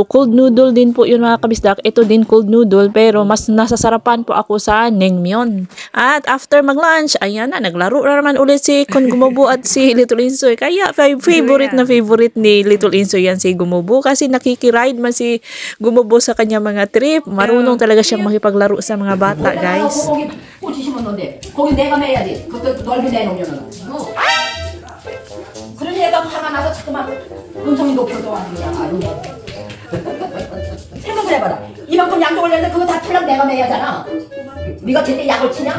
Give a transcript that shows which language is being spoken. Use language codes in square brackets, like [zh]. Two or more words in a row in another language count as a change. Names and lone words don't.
[en] Cold noodle [tl] din po yun mga kabisdak. Ito din [en] cold noodle [tl] pero mas nasasarapan po ako sa naengmyeon. At after mag-lunch, ayan na, naglaro na naman ulit si Kon Gumubo at si Little Insoy. Kaya favorite ni Little Insoy yan si Gumubo kasi nakikiride man si Gumubo sa kanya mga trip. Marunong talaga siyang makipaglaro sa mga bata, guys. [ko] 거기 꼬치 심었는데 거기 내가 매야지. 그것도 넓이 내놓으면은. 그런 애가 화가 나서 자꾸만 음성이 높여서 하는 거야. 생각을 해봐라. 이만큼 양쪽을 내는데 그거 다 풀랑 내가 매야잖아. 네가 제때 약을 치냐?